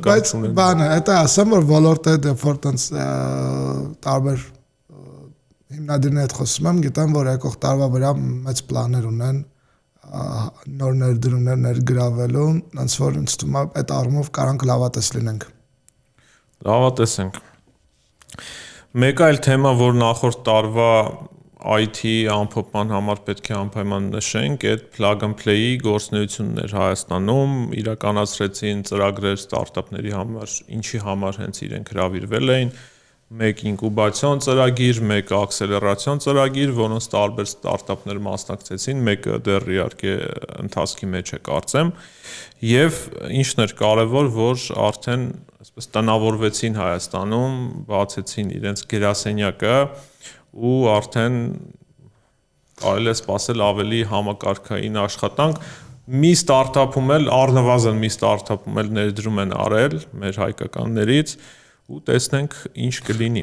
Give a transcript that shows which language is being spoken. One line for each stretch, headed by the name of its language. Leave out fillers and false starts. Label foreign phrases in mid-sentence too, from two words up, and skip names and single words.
Armenian: բայց բանը, դա ասեմ, որ ոլորտը դեպոր տենց տարբեր հիմնադիրների հետ խոսում եմ, գիտեմ, որ եկող տարվա վրա մեծ պլաններ ունեն նոր ներդրումներ ներգրավելու, ոնց որ ինձ թվում է այդ առումով կարանք լավատես լինենք։ Լավատես ենք։ Մեկ այլ թեմա, որ նախորդ տարվա IT ամփոփման համար պետք է անպայման նշենք, այդ
English: plug and play-
Armenian: ի գործունեությունն էր Հայաստանում, իրականացրեցին ծրագրեր ստարտափների համար, ինչի համար հենց իրենք հրավիրվել էին, մեկ ինկուբացիոն ծրագիր, մեկ ակսելերացիոն ծրագիր, որոնց տարբեր ստարտափներ մասնակցեցին, մեկը դեռ իհարկե ընթացքի մեջ է կարծեմ, եւ ինչն էր կարևոր, որ արդեն այսպես տնավորվեցին Հայաստանում, բացեցին իրենց գրասենյակը ու արդեն կարելի է սպասել ավելի համակարգային աշխատանք։ Մի ստարտափում էլ, առնվազն մի ստարտափում էլ ներդրում են արել մեր հայկականներից ու տեսնենք ինչ կլինի։